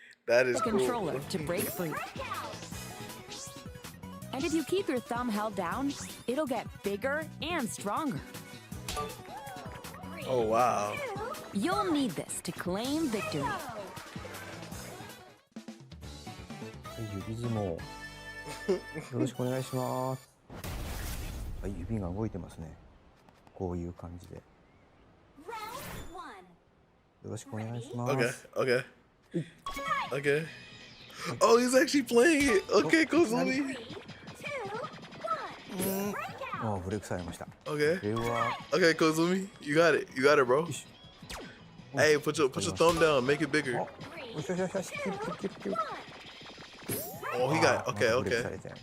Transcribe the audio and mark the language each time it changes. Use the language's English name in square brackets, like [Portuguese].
[English] That is the cool. Controller to break free. And if you keep your thumb held down, it'll get bigger and stronger. Oh, wow. You'll need this to claim victory. [Japanese] 指相撲よろしくお願いします。指が動いてますね。こういう感じで。よろしくお願いします。 [English] Okay. Oh, he's actually playing it. Okay, Kozumi. [Japanese] ブレイクされました。 [English] Okay, Kozumi, you got it, bro. Hey, put your thumb down, make it bigger. Oh, he got okay.